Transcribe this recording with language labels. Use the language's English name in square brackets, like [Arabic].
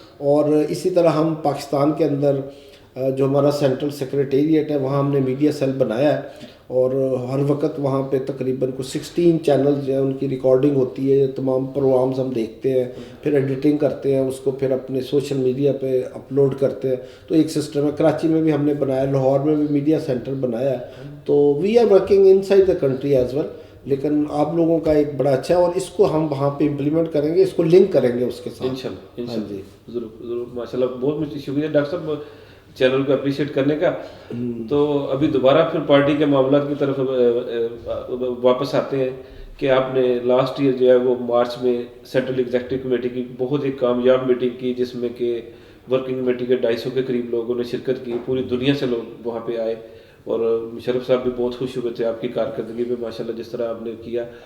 [Urdu] اور اسی طرح ہم پاکستان کے اندر جو ہمارا سینٹرل سیکریٹریٹ ہے وہاں ہم نے میڈیا سیل بنایا ہے, اور ہر وقت وہاں پہ تقریباً کو 16 چینلز جو ہیں ان کی ریکارڈنگ ہوتی ہے, تمام پروگرامز ہم دیکھتے ہیں, پھر ایڈیٹنگ کرتے ہیں, اس کو پھر اپنے سوشل میڈیا پہ اپلوڈ کرتے ہیں. تو ایک سسٹم ہے. کراچی میں بھی ہم نے بنایا, لاہور میں بھی میڈیا سینٹر بنایا ہے. [English] تو we are working inside the country as well. [Urdu] لیکن آپ لوگوں کا ایک بڑا اچھا ہے, اور اس کو ہم وہاں پہ امپلیمنٹ کریں گے, اس کو لنک کریں گے اس کے ساتھ انشاءاللہ. ہاں جی, ضرور ماشاء اللہ. بہت شکریہ ڈاکٹر صاحب چینل کو اپریشیٹ کرنے کا. تو ابھی دوبارہ پھر پارٹی کے معاملات کی طرف واپس آتے ہیں کہ آپ نے لاسٹ ایئر جو ہے وہ مارچ میں سینٹرل ایگزیکٹو کمیٹی کی بہت ایک کامیاب میٹنگ کی, جس میں کہ ورکنگ کمیٹی کے 250 کے قریب لوگوں نے شرکت کی, پوری دنیا سے لوگ وہاں پہ آئے, اور مشرف صاحب بھی بہت خوش ہوئے تھے آپ کی کارکردگی پہ ماشاءاللہ جس طرح آپ نے کیا.